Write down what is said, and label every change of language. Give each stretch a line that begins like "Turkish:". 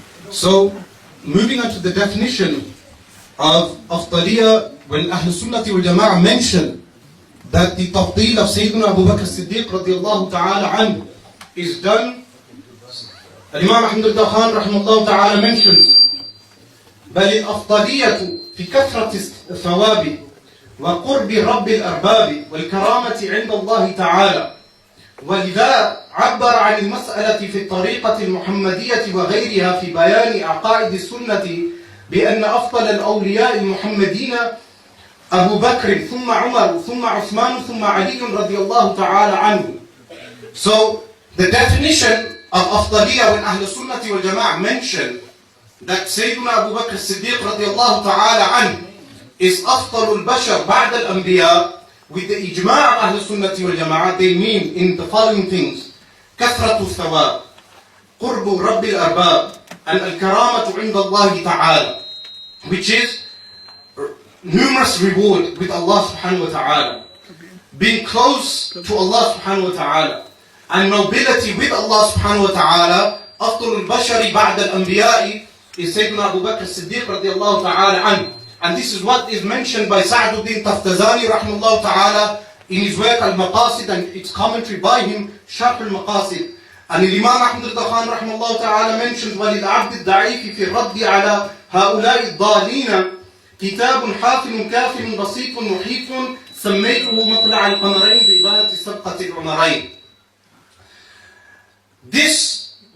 English: So, moving on to the definition of afdaliyah, when Ahl Sunnati wal Jama'ah mention that the tafdeel of Sayyiduna Abu Bakr Siddiq radiyallahu ta'ala anhu is done, Imam Ahmad al-Dakhan rahimahullah ta'ala mentions,
Arabic: بل الأفضلية في كثرة الثواب وقرب رب الأرباب والكرامة عند الله تعالى. ولذا عبر عن المسألة في الطريقة المحمدية وغيرها في بيان عقائد السنة بأن أفضل الأولياء المحمدين أبو بكر ثم عمر ثم عثمان ثم علي رضي الله تعالى عنه.
English: So the definition of أفضلية when
Arabic: أهل السنة والجماعة
English: mention that Sayyiduna Abu Bakr Siddiq radiallahu ta'ala anhu is
Arabic: أفضل البشر بعد الأنبياء,
English: with the ijma' of Ahl Sunnati wal Jama'ah, they mean in the following things:
Arabic: كثرة الثواب, قرب رب الأرباب,
English: and
Arabic: الكرامة عند الله تعالى,
English: which is numerous reward with Allah subhanahu wa ta'ala, being close to Allah subhanahu wa ta'ala, and nobility with Allah subhanahu wa ta'ala.
Arabic: أفضل البشر بعد الأنبياء
English: is Sayyiduna Abu Bakr Siddiq radiallahu ta'ala anhu. And this is what is mentioned by Sa'duddin Taftazani rahimahullah ta'ala in his work Al-Maqasid, and its commentary by him, Sharh Al-Maqasid. And Imam Ahmad al-Dakhan rahimahullah ta'ala mentions,
Arabic: وَلِلْعَبْدِ الضَّعِيفِ فِي الرَّدِّ عَلَى هَؤُلَاءِ الضَّالِينَ كِتَابٌ حافل كافل بسيط محيط سميته مطلع القمرين بإبانة سبقة العمرين.
English: This